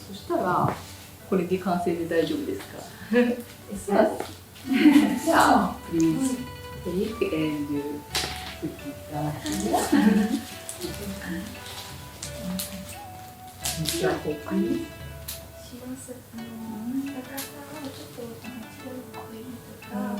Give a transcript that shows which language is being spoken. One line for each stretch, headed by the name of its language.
Japanese: そしたらこれで完成で大丈夫ですか？じゃあ、
English: please take and put it down here.
Japanese: じゃあここにします高さをちょっと白っぽいとか、